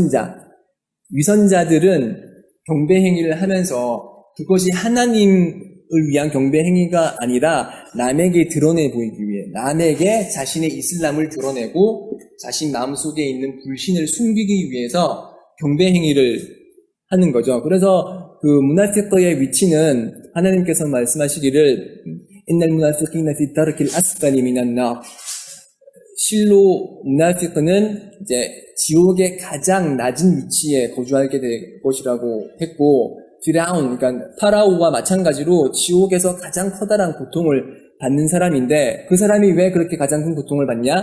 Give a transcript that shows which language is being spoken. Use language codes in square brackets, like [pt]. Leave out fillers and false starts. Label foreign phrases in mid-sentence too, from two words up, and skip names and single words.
[ko] 위선자들은 경배행위를 하면서 그것이 하나님을 위한 경배행위가 아니라 남에게 드러내 보이기 위해 남에게 자신의 이슬람을 드러내고 자신 마음속에 있는 불신을 숨기기 위해서 경배행위를 하는 거죠. 그래서 그 무나피크의 위치는 하나님께서 말씀하시기를 [ar] إن المنافقين في الدرك الأسفل من النار [ko] 실로 무나피크는 이제 지옥의 가장 낮은 위치에 거주하게 될 것이라고 했고 피라운 그러니까 파라오와 마찬가지로 지옥에서 가장 커다란 고통을 받는 사람인데 그 사람이 왜 그렇게 가장 큰 고통을 받냐?